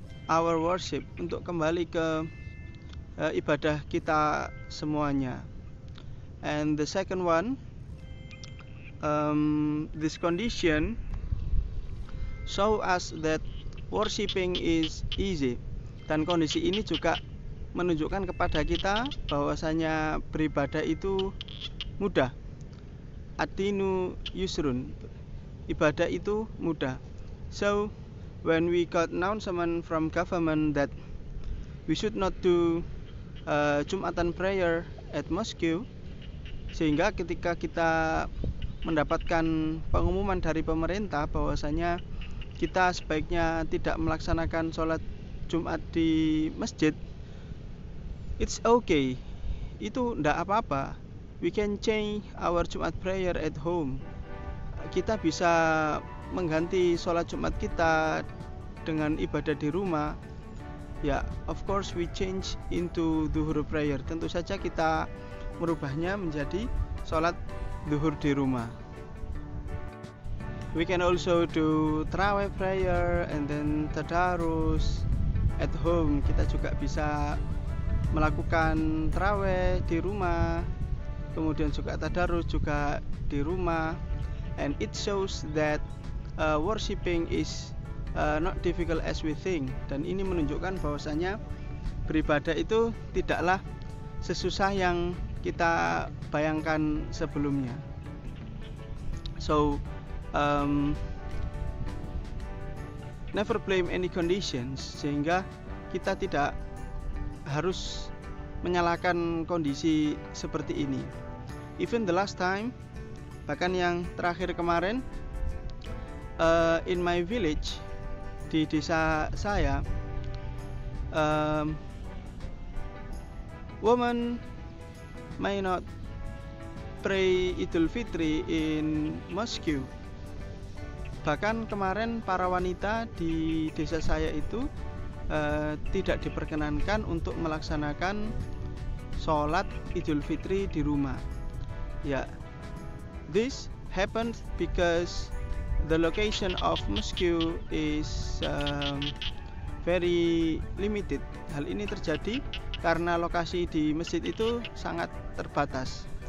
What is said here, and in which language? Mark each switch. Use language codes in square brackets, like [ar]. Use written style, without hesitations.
[en] our worship, [id] untuk kembali ke ibadah kita semuanya. [en] And the second one, this condition show us that worshiping is easy. [id] Dan kondisi ini juga menunjukkan kepada kita bahwasanya beribadah itu mudah. [ar] Ad-dinu yusrun, [id] ibadah itu mudah. [en] So when we got announcement from government that we should not do Jumatan prayer at mosque, [id] sehingga ketika kita mendapatkan pengumuman dari pemerintah bahwasanya kita sebaiknya tidak melaksanakan sholat Jumat di masjid, [en] it's okay, [id] itu tidak apa-apa. [en] We can change our Jumat prayer at home. [id] Kita bisa mengganti sholat Jumat kita dengan ibadah di rumah. Ya, [en] of course we change into duhur prayer. [id] Tentu saja kita merubahnya menjadi sholat duhur di rumah. [en] We can also do tarawih prayer and then tadarus at home. [id] Kita juga bisa melakukan tarawih di rumah, kemudian juga tadarus juga di rumah. [en] And it shows that worshiping is not difficult as we think. [id] Dan ini menunjukkan bahwasanya beribadah itu tidaklah sesusah yang kita bayangkan sebelumnya. [en] So never blame any conditions, [id] sehingga kita tidak harus menyalahkan kondisi seperti ini. [en] Even the last time, [id] bahkan yang terakhir kemarin, [en] in my village, [id] di desa saya, [en] women may not pray Idul Fitri in mosque. [id] Bahkan kemarin para wanita di desa saya itu tidak diperkenankan untuk melaksanakan sholat Idul Fitri di rumah. [en] Ya, this happened because the location of mosque is very limited. [id] Hal ini terjadi karena lokasi di masjid itu sangat terbatas.